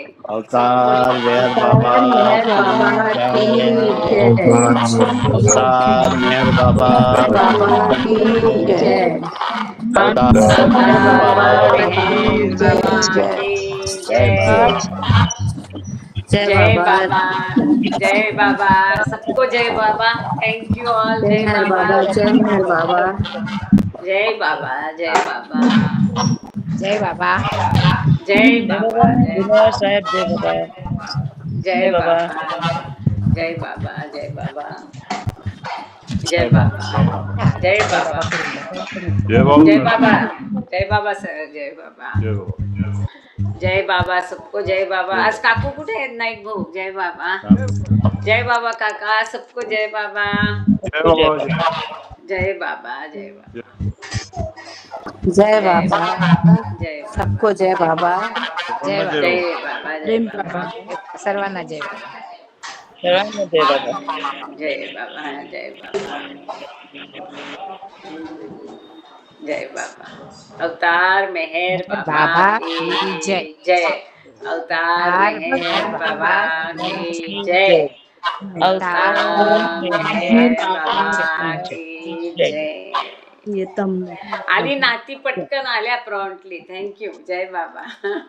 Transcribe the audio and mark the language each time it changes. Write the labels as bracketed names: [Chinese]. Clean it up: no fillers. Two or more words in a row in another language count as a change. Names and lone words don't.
[Hindi] अवतार मेहर बाबा. अवतार मेहर बाबा. जय बाबा जय बाबा सबको जय बाबा. [English] thank you all. [Hindi] जय बाबा जय बाबा जय बाबा जय बाबा जय बाबा. जय बाबा विनोद साहेब जय बाबा. जय बाबा जय बाबा जय बाबा जय बाबा जय बाबा जय बाबा. जय बाबा जय बाबा सर. जय बाबा जय बाबा. जय बाबा सबको जय बाबा. [Marathi] आज काकू कुठे आहेत नाईक भाऊ. [Hindi] जय बाबा जय बाबा काका सबको जय बाबा. जय बाबा. जय बाबा जय बाबा जय बाबा जय सबको जय बाबा. जय बाबा. जय बाबा जय बाबा [Marathi] सर्वांना जय बाबा. सर्वांना जय बाबा. जय बाबा जय बाबा जय बाबा. [Hindi] अवतार मेहर बाबा की जय. जय. अवतार मेहर बाबा की जय. अवतार मेहर बाबा की जय. [Marathi] आली नाती पटकन आल्या प्रॉन्टली. थँक्यू. जय बाबा.